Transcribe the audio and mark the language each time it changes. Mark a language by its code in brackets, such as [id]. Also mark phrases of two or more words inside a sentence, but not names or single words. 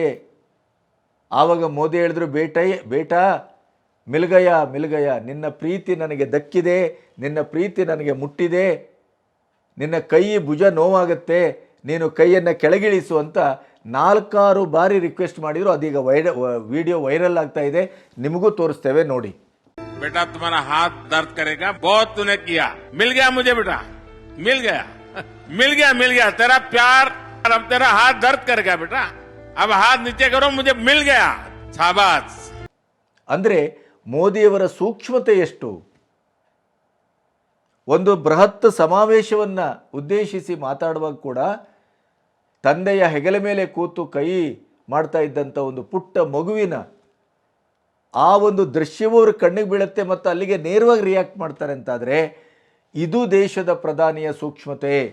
[kn] ಆವಾಗ ಮೋದಿ ಹೇಳಿದ್ರು, [hi] बेटा मिल गया, [kn] ನಿನ್ನ ಪ್ರೀತಿ ನನಗೆ ದಕ್ಕಿದೆ, ನಿನ್ನ ಪ್ರೀತಿ ನನಗೆ ಮುಟ್ಟಿದೆ, ನಿನ್ನ ಕೈ ಭುಜ ನೋವಾಗುತ್ತೆ, ನೀನು ಕೈಯನ್ನು ಕೆಳಗಿಳಿಸು ಅಂತ 4-6 ಬಾರಿ ರಿಕ್ವೆಸ್ಟ್ ಮಾಡಿದ್ರು. ಅದೀಗ [en] video viral [kn] ಆಗ್ತಾ ಇದೆ, ನಿಮಗೂ ತೋರಿಸ್ತೇವೆ ನೋಡಿ. [hi] बेटा तुम्हारा हाथ दर्द करेगा, बहुत तूने किया, मिल गया मुझे बेटा, मिल गया तेरा प्यार, अब तेरा हाथ दर्द करेगा बेटा, अब हाथ नीचे करो, मुझे मिल गया, शाबाश. [kn] ಅಂದ್ರೆ ಮೋದಿಯವರ ಸೂಕ್ಷ್ಮತೆ ಎಷ್ಟು. ಒಂದು ಬೃಹತ್ ಸಮಾವೇಶವನ್ನು ಉದ್ದೇಶಿಸಿ ಮಾತಾಡುವಾಗ ಕೂಡ ತಂದೆಯ ಹೆಗಲ ಮೇಲೆ ಕೂತು ಕೈ ಮಾಡ್ತಾ ಇದ್ದಂಥ ಒಂದು ಪುಟ್ಟ ಮಗುವಿನ ಆ ಒಂದು ದೃಶ್ಯವೂ ಅವ್ರ ಕಣ್ಣಿಗೆ ಬೀಳುತ್ತೆ ಮತ್ತು ಅಲ್ಲಿಗೆ ನೇರವಾಗಿ ರಿಯಾಕ್ಟ್ ಮಾಡ್ತಾರೆ ಅಂತಾದರೆ ಇದು ದೇಶದ ಪ್ರಧಾನಿಯ ಸೂಕ್ಷ್ಮತೆ.